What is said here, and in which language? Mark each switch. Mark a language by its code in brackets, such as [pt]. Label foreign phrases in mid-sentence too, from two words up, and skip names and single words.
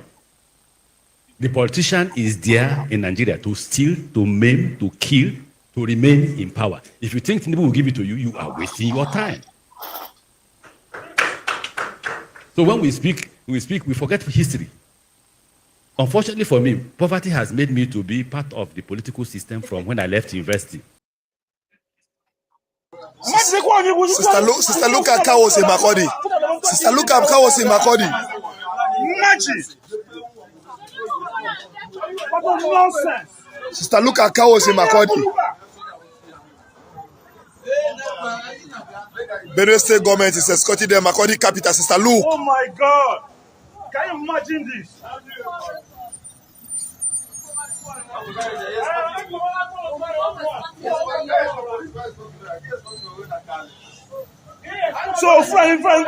[en] The politician is there in Nigeria to steal, to maim, to kill, to remain in power. If you think Tinubu will give it to you, you are wasting your time. So when we speak, we forget history. Unfortunately for me, poverty has made me to be part of the political system from when I left university. Sister Luka Kawose Makodi. Sister Luka Kawose Makodi. Sister Luka Kawose Makodi. Benue State government is escorting the Makodi capital, Sister Lu. Oh my God! Can you imagine this? So, friend.